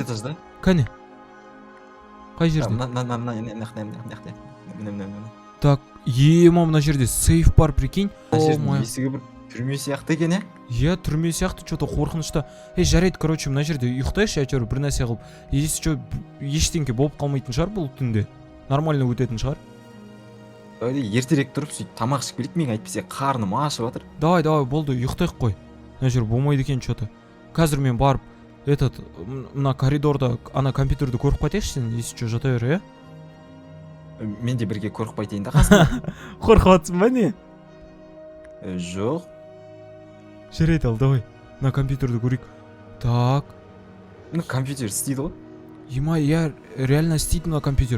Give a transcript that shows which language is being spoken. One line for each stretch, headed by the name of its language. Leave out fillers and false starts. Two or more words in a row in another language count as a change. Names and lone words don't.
Kazakh: 2 этажда. Кәне. Қай жерде? Так, мына жерде сейф бар, прикинь. Мына жердің есігі бір түрме сияқты екен, Иә, түрме сияқты что-то қорқынышты. Жарайды, короче, мына жерде ұйықтайықшы әйтеуір бір нәрсе қылып.
Russian: Если что,
Kazakh: ештеңке болып қалмайтын шығар бұл түнде. Нормально өтетін шығар. Ертерек тұрып сөйтіп тамақ ішіп келейік, мен әйтпесе қарным ашып жатыр. Давай, болды, ұйықтайық қой. Мына жер болмайды екен что-то. Қазір мен барып мына коридорда ана компьютерді көріп қайтайықшы сен,
Russian: если что,
Kazakh: жата бер, иә? Мен де бірге көріп қайтайын да қасында. Қорқып жатсың ба не? Жоқ. Жарайды, ал давай. Мына компьютерді көрейік. Так. Компьютер істейді ғой.
Russian: Я реально
Kazakh: істейді мына компьютер.